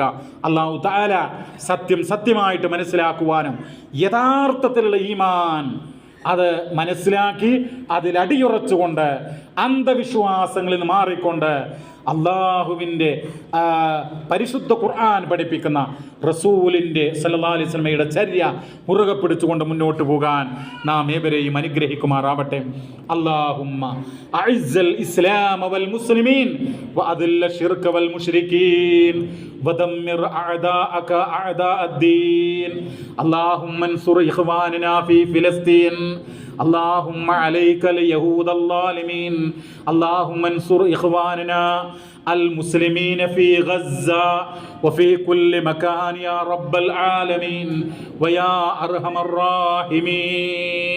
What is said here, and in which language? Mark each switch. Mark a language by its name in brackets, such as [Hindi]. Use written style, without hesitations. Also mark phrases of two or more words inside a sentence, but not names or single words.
[Arabic] الله تعالى [Malayalam] സത്യം സത്യമായിട്ട് മനസ്സിലാക്കുവാനും യഥാർത്ഥത്തിലുള്ള ഈമാൻ അത് മനസ്സിലാക്കി അതിലടിയുറച്ചുകൊണ്ട് അന്ധവിശ്വാസങ്ങളിൽ നിന്ന് മാറിക്കൊണ്ട് അള്ളാഹുവിൻ്റെ പരിശുദ്ധ ഖുർആൻ പഠിപ്പിക്കുന്ന റസൂലിൻ്റെ [Arabic] صلى الله عليه وسلم [Malayalam] ചര്യ മുറുകെ പിടിച്ചുകൊണ്ട് മുന്നോട്ട് പോകാൻ നാം ഏവരെയും അനുഗ്രഹിക്കുമാറാവട്ടെ. [Arabic] اللهم أعز الإسلام والمسلمين وأذل الشرك والمشركين ودمر أعداءك أعداء الدين. اللهم انصر إخواننا في فلسطين. اللهم عليك اليهود الظالمين. اللهم انصر إخواننا المسلمين في غزة وفي كل مكان يا رب العالمين ويا أرحم الراحمين.